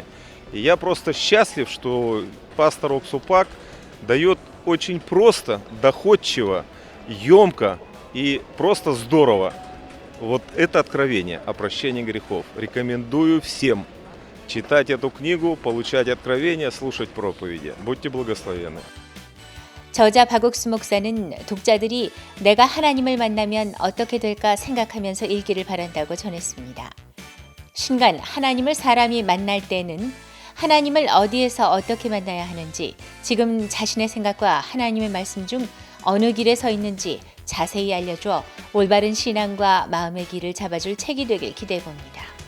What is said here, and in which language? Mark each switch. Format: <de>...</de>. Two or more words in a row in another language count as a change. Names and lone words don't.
<ru>И я просто счастлив, что пастор Оксупак дает очень просто, доходчиво, емко и просто здорово вот это откровение о прощении грехов. Рекомендую всем читать эту книгу, получать откровения, слушать проповеди. Будьте благословенны.</ru> <ko>저자 박옥수 목사는 독자들이 내가 하나님을 만나면 어떻게 될까 생각하면서 읽기를 바란다고 전했습니다. 신간 하나님을 사람이 만날 때는 하나님을 어디에서 어떻게 만나야 하는지, 지금 자신의 생각과 하나님의 말씀 중 어느 길에 서 있는지 자세히 알려줘 올바른 신앙과 마음의 길을 잡아줄 책이 되길 기대해 봅니다.</ko>